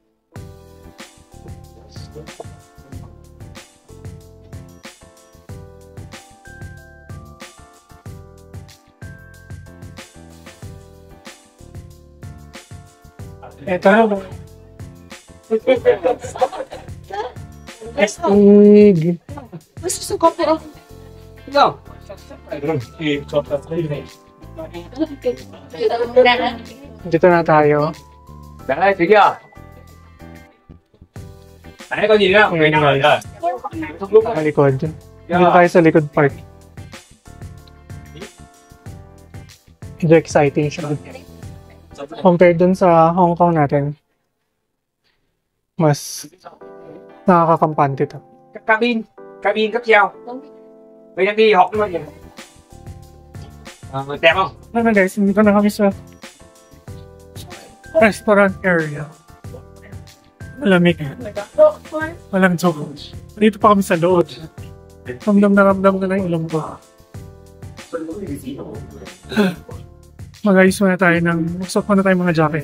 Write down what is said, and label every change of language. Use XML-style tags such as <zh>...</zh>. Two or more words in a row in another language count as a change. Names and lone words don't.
<tl>Ito na ba? Astig. Mas gusto ko pero Dito na tayo.</tl> <vi>Đấy, thấy chưa? Đấy, có gì không? Người nào rồi?</vi> <tl>Sa likod. Dito tayo sa likod part. Medyo exciting siya. Compared dun sa Hong Kong natin, mas nakakakampante to.</tl> <vi>Cabin cấp treo. Bây giờ đi học luôn nhỉ? Đẹp không?</vi> <tl>Ano guys, dito na kami sa restaurant area. Malamig. Walang joke. Dito pa kami sa loob. Ramdam na ng ilong ko. Mag-ayos muna tayo magsok muna tayo mga jacket.</tl>